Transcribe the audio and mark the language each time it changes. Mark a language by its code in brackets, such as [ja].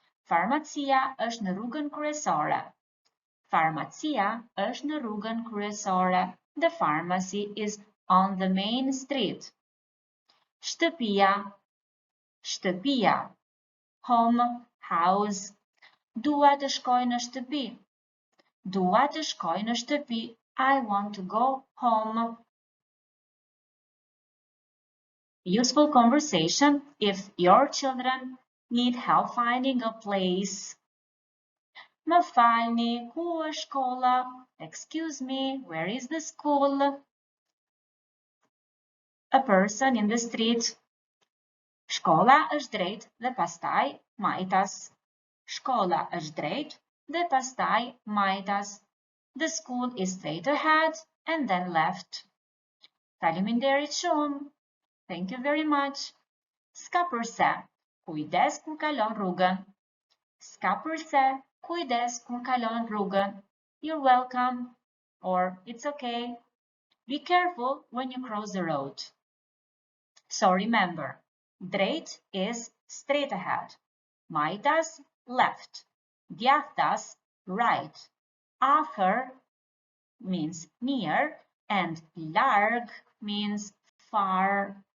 [sq] Farmacia është në rrugën kryesore. Farmacia është në rrugën kryesore. [en] The pharmacy is on the main street. [sq] Shtëpia. Shtëpia. [en] Home, house. [sq] Dua të shkoj në shtëpi. Dua të shkoj në shtëpi. [en] I want to go home. Useful conversation if your children need help finding a place. [sq] Më falni, ku është shkolla? [en] Excuse me, where is the school? A person in the street. [sq] Shkolla është drejt dhe pastaj majtas. Shkolla është drejt dhe pastaj majtas. [en] The school is straight ahead and then left. [sq] Faleminderit shumë. [en] Thank you very much. [sq] S'ka përse, kujdes kur kalon rrugën. S'ka përse, kujdes kur kalon rrugën. [en] You're welcome. Or it's okay. Be careful when you cross the road. So remember, drejt is straight ahead. [sq] Majtas, left. Djathtas, right. [en] Afër means near and larg means far.